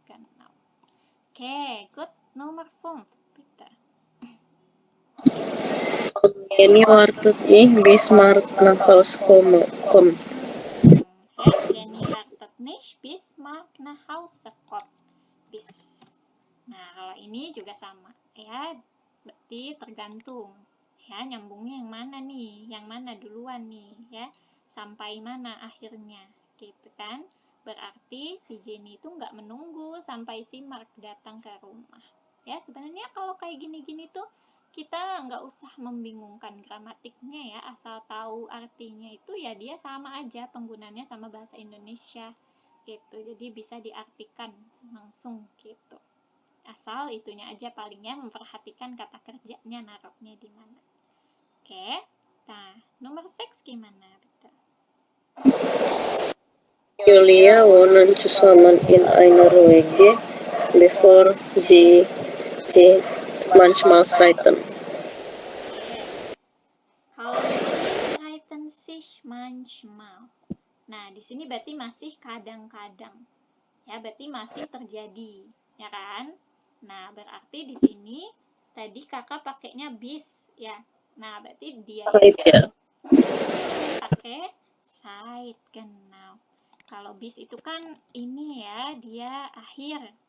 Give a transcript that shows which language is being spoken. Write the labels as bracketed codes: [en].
[id] Genau. Oke, good. Nomor 5 bitte. [de] Jenny wartet nicht, bis Mark nach Hause kommt. Jenny wartet nicht, bis Mark nach Hause kommt. [id] Nah, kalau ini juga sama ya, berarti tergantung ya, nyambungnya yang mana nih, yang mana duluan nih ya, sampai mana akhirnya gitu kan. Berarti si Jenny itu nggak menunggu sampai si Mark datang ke rumah ya. Sebenarnya kalau kayak gini-gini tuh kita nggak usah membingungkan gramatiknya ya, asal tahu artinya itu ya dia sama aja penggunaannya sama bahasa Indonesia gitu. Jadi bisa diartikan langsung gitu, asal itunya aja palingnya memperhatikan kata kerjanya naruhnya di mana. Oke, nah nomor 6 gimana? Betul. [de] Julia wohnen zusammen in einer WG, bevor sie sich manchmal streiten. [id] Kalau di sini [de] streiten sich manchmal. [id] Nah, di sini berarti masih kadang-kadang. Ya, berarti masih terjadi, ya kan? Nah, berarti di sini tadi kakak pakainya bis, ya. Nah, berarti dia itu pakai seit, genau. Kalau bis itu kan ini ya, dia akhir.